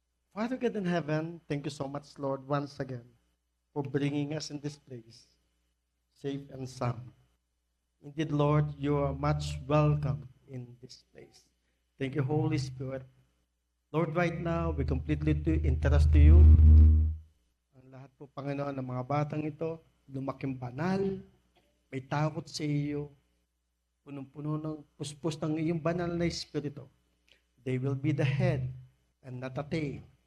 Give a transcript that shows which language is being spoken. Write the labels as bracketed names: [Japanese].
[English] Father God in heaven, thank you so much, Lord, once again, for bringing us in this place, safe and sound. Indeed, Lord, you are much welcome in this place. Thank you, Holy Spirit. [Filipino] Lord, [English] right now, we completely entrust to you [Filipino] lahat po, Panginoon, ng mga batang ito, lumaking banal, may takot sa iyo, punong-puno ng puspos ng iyong banal na Espiritu. [English] They will be the head and not the tail.